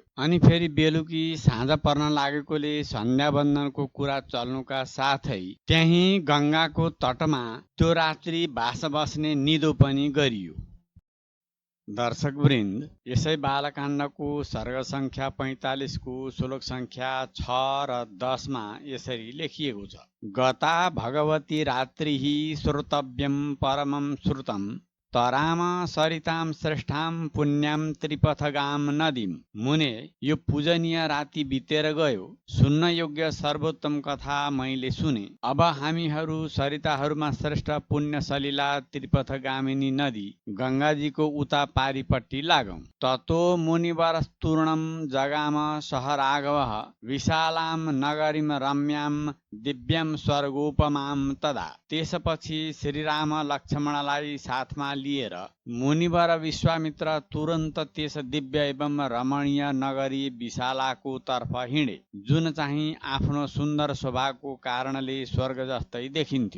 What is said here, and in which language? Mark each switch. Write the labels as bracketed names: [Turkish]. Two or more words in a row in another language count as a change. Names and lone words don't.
[Nepali] अनि फेरि बेलुकी साँझ पर्न लागेकोले सन्ध्या वन्दनको कुरा चल्नुका साथै त्यही गङ्गाको तटमा त्यो रात्रि बास बस्ने निदो पनि गरियो। दर्शकवृन्द, यसै बालकाण्डको सर्ग सङ्ख्या 45 को श्लोक सङ्ख्या 6 र 10 मा यसरी लेखिएको छ। [Sanskrit] गता भगवती रात्रिः श्रोतव्यं परमं श्रुतं तराम सरितां श्रेष्ठां पुण्यां त्रिपथगां नदीं। [Nepali] मुने, यो पूजनीय राति बितेर गयो, सुन्न योग्य सर्वोत्तम कथा मैले सुने। अब हामीहरू सरिताहरूमा श्रेष्ठ पुण्य सलिला त्रिपथगामिनी नदी गङ्गाजीको उता पारिपट्टि लागौं। [Sanskrit] ततो मुनिवरस्तूर्णं जगाम सह राघवः विशालां नगरीं रम्यां दिव्यं स्वर्गोपमां तदा। [Nepali] त्यसपछि श्रीराम लक्ष्मणलाई साथमा लिएर मुनिवर विश्वामित्र तुरन्त त्यस दिव्य एवं रमणीय नगरी विशालाको तर्फ हिँडे, जुन चाहिँ आफ्नो सुन्दर शोभाको कारणले स्वर्ग जस्तै देखिन्थ्यो।